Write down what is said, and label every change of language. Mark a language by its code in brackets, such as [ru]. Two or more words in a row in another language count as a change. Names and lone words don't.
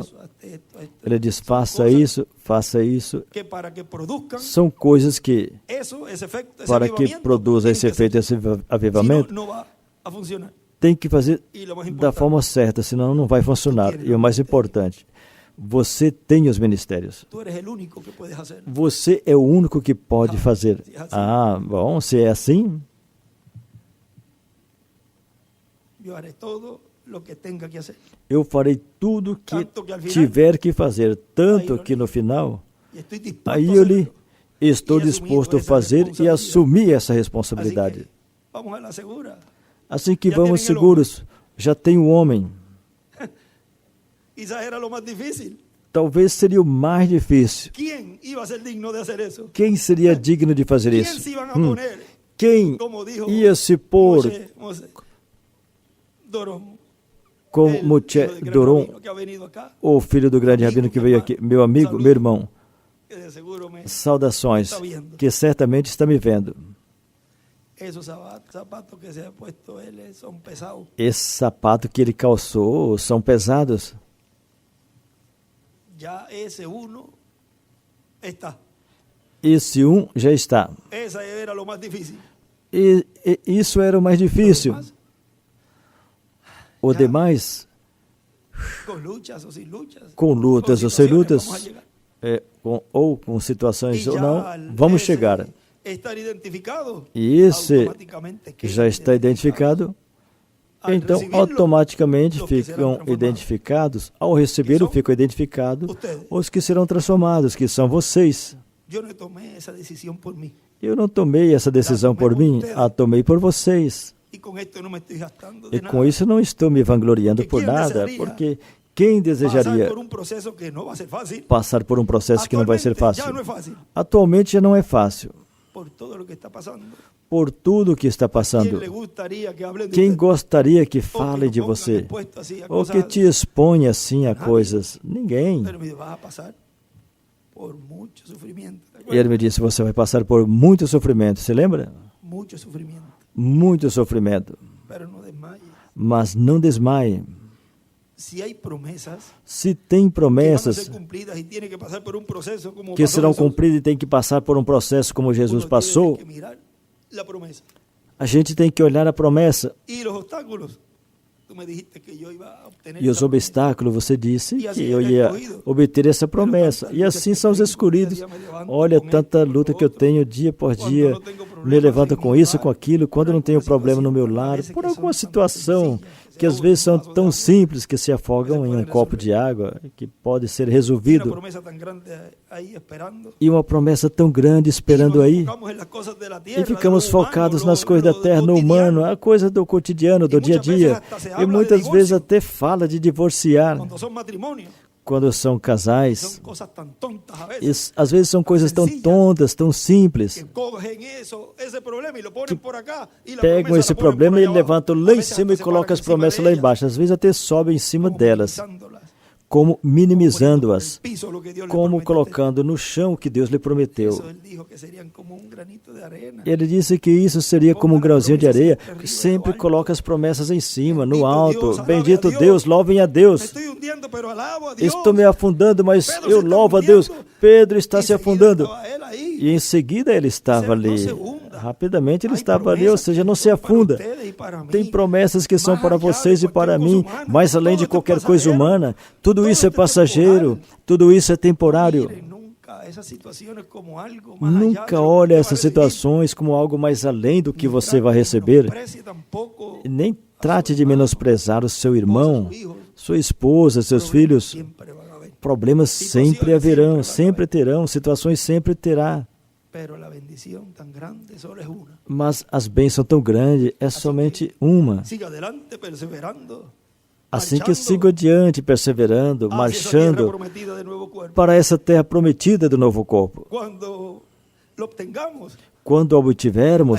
[pt] Ele diz, faça isso. São coisas que, para que produza esse efeito, esse avivamento, tem que fazer da forma certa, senão não vai funcionar. E o mais importante, Você tem os ministérios. [es] Tú eres el único que puedes hacer. [pt] Você é o único que pode fazer. Ah, bom, se é assim, [es] Yo haré todo lo que tenga que hacer. [pt] eu farei tudo que [es] Tanto que al final, [pt] tiver que fazer, tanto que no final, [es] y estoy dispuesto [pt] aí [es] a [pt] eu [es] hacerlo. [pt] lhe estou disposto a fazer e assumir essa [es] Así [pt] responsabilidade. [es] que vamos a la segura. [pt] Assim que Já [es] vamos [pt] tem o seguros, já tem o homem. [es] Quizás era lo más difícil. [pt] Talvez seria o mais difícil. [es] ¿Quién iba a ser digno de hacer eso? [pt] Quem seria digno de fazer [es] ¿Quién [pt] isso? [es] se iban a poner? [pt] Quem [es] Como dijo [pt] ia se pôr [es] Moshe Doron, [pt] como [es] el [pt] Moshe [es] hijo del gran [pt] Doron, [es] rabino que ha venido acá, [pt] o filho do grande rabino que veio aqui, meu amigo, meu irmão? [es] que de seguro me [pt] Saudações, que certamente está me vendo. [es] esos zapatos que se ha puesto él son pesados. [pt] Esse sapato que ele calçou são pesados. [es] Ya ese uno está. [pt] Esse já está. [es] Esa era lo más difícil. [pt] E isso era o mais difícil. O demais, [es] Con luchas o sin luchas. [pt] com lutas [es] con [pt] ou sem [es] situaciones, vamos a [pt] lutas, [es] llegar. [pt] ou com situações [es] Y [pt] ou [es] ya [pt] não, [es] al [pt] vamos [es] ese [pt] chegar. [es] estar identificado, [pt] E esse [es] automáticamente [pt] que [es] quedan [pt] já está identificado, [es] Al [pt] então [es] recibirlo, [pt] automaticamente [es] los que serán [pt] ficam [es] transformados. [pt] identificados. Ao recebê-lo, são ficam identificados [es] ustedes. [pt] os que serão transformados, que são vocês. [es] Yo no tomé esa decisión por mí. [pt] Eu não tomei essa decisão por mim, a tomei por vocês. [es] Y con esto no me estoy gastando de [pt] E [es] nada. [pt] com isso não estou me vangloriando por nada, porque quem desejaria [es] Pasar por un proceso que no va a ser fácil. [pt] passar por um processo que não vai ser [es] Actualmente [pt] fácil? [es] ya no es fácil. [pt] Atualmente já não é fácil, [es] Por todo lo que está pasando. [pt] por tudo que está [es] ¿Quién [pt] passando. [es] le gustaría que hablen de [pt] Quem [es] usted? [pt] gostaria que [es] O que [pt] fale [es] lo [pt] de [es] pongan [pt] você? [es] expuesto así a [pt] Ou [es] cosas [pt] que te exponha assim a [es] Nadie. [pt] coisas? Ninguém. [es] Pero me vas a pasar por mucho sufrimiento. ¿te [pt] E [es] acuerdas? [pt] ele me disse, você vai passar por muito sofrimento, se lembra? [es] Mucho sufrimiento. [pt] Muito sofrimento. [es] Pero no desmayes. [pt] Mas não desmaie. [es] Si hay promesas [pt] Se tem [es] que van a [pt] promessas [es] ser cumplidas y tiene que pasar por un proceso como [pt] que [es] pasó [pt] serão [es] Jesús, [pt] cumpridas e tem que passar por um processo como Jesus [es] uno [pt] passou, [es] tiene que mirar la promesa. [pt] a gente tem que olhar a promessa. [es] Y los obstáculos. Tú me dijiste que yo iba a obtener [pt] E os [es] esa promesa. [pt] obstáculos, você disse E que assim eu era ia escolhido. obter essa promessa. E assim são os escolhidos. Olha tanta luta que eu tenho dia por dia. Me levanto com isso, com aquilo. Quando não tenho problema no meu lar, por alguma situação que às vezes são tão simples que se afogam em um copo de água, que pode ser [es] Una [pt] resolvido. [es] promesa tan grande ahí esperando. [pt] E uma promessa tão grande esperando aí. E ficamos focados nas coisas da terra, no humano, a coisa do cotidiano, do dia a dia. E muitas vezes até fala de divorciar. [es] Cuando son matrimonios, [pt] Quando são casais, [es] son cosas tan tontas a veces. [pt] às vezes são coisas tão tontas, tão simples. [es] Que cogen eso, ese problema y lo ponen por acá. Y la [pt] Pegam [es] promesa [pt] esse [es] la ponen [pt] problema [es] por [pt] e [es] allá abajo. [pt] levantam [es] A [pt] lá em [es] veces [pt] cima e [es] hasta se [pt] colocam [es] paran [pt] as [es] encima [pt] promessas [es] de [pt] lá [es] ellas, [pt] embaixo. Às vezes até sobem em cima [es] como [pt] delas, [es] minimizándolas, [pt] como [es] como poniendo [pt] minimizando-as, [es] por el piso lo que Dios le [pt] como [es] prometió. [pt] colocando no chão o que Deus lhe prometeu. [es] Eso él dijo que serían como un granito de arena. [pt] Ele disse que isso seria como um grãozinho de areia, que sempre coloca as promessas em cima, no alto. Bendito Deus, louvem a [es] Me [pt] Deus. [es] estoy hundiendo, pero alabo a Dios. [pt] Estou me afundando, mas [es] Pedro [pt] eu [es] se [pt] louvo a [es] está [pt] Deus. [es] hundiendo. [pt] Pedro está [es] Y [pt] se [es] seguida [pt] afundando. [es] estaba él ahí. [pt] E em seguida ele estava Não ali. [es] se hunda. [pt] Rapidamente ele [es] Hay [pt] estava ali, ou [es] promesas [pt] seja, [es] que [pt] não [es] se son para [pt] afunda. [es] ustedes y para mí. [pt] Tem promessas que são [es] Mais [pt] para [es] allá de [pt] vocês e para qualquer mim, coisa humana. mas além de [es] Todo esto [pt] qualquer [es] es [pt] coisa passageiro. humana. Tudo [es] Todo [pt] isso é [es] esto es [pt] passageiro, [es] temporal. [pt] tudo isso é temporário. [es] Miren, nunca esas situaciones como algo más allá de [pt] Nunca [es] lo que [pt] olhe [es] usted va a [pt] essas [es] recibir. [pt] situações como algo mais além do que [es] Ni [pt] você [es] trate [pt] vai [es] de [pt] receber. [es] menosprecie tampoco [pt] E nem [es] a [pt] trate [es] su [pt] de [es] hermano, [pt] menosprezar o seu irmão, [es] esposa, sus hijos. [pt] sua esposa, seus [es] Problemas [pt] filhos. [es] siempre van a haber. [pt] Problemas sempre haverão, sempre terão, situações sempre terá. [es] Pero la bendición tan grande solo es una. [pt] Mas as bênçãos são tão grandes, é somente uma. [es] Siga adelante perseverando. [pt] Assim que [es] marchando [pt] sigo adiante, perseverando, [es] hacia esa [pt] marchando [es] tierra prometida de nuevo cuerpo. [pt] para essa terra prometida do novo corpo. [es] Cuando lo obtengamos, [pt] Quando o [es] ahí [pt] obtivermos,